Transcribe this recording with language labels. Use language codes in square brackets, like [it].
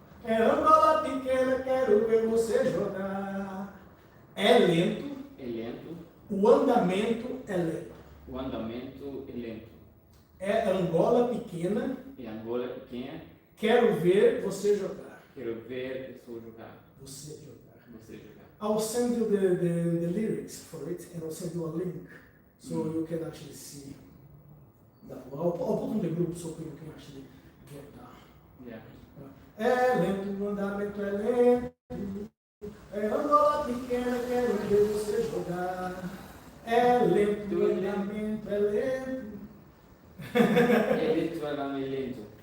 [pt] É Angola pequena, quero ver você jogar. É lento, É lento. o andamento é lento. O andamento é lento. É Angola pequena, E Angola é pequena. quero ver você jogar. Quero ver a pessoa jogar. Você jogar. Você jogar. [en] I'll send you the lyrics for it and I'll send you a link so you can actually see that. I'll put on the group so people can actually get that. Yeah. [pt] É lento, o andamento é lento. É Angola pequena, quero ver você jogar. É lento, o andamento é lento. É lento, o andamento é lento.